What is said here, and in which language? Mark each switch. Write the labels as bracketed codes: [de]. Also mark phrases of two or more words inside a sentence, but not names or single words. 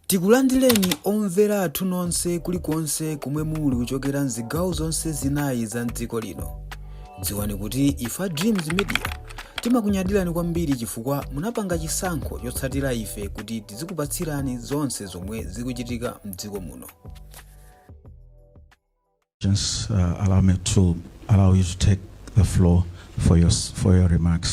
[ny] Tikulandireni omvera athu nonse kulikonse kumwe muli kuchokera mzigawo zonse zinayi za mdziko lino. Dziwani kuti ifa Dreams Media timakunyadirani kwambiri chifukwa munapanga chisankho chotsatira ife kuti tizikupatsirani zonse zomwe zikuchitika mdziko muno. [en] Just allow me to allow you to take the floor for your remarks.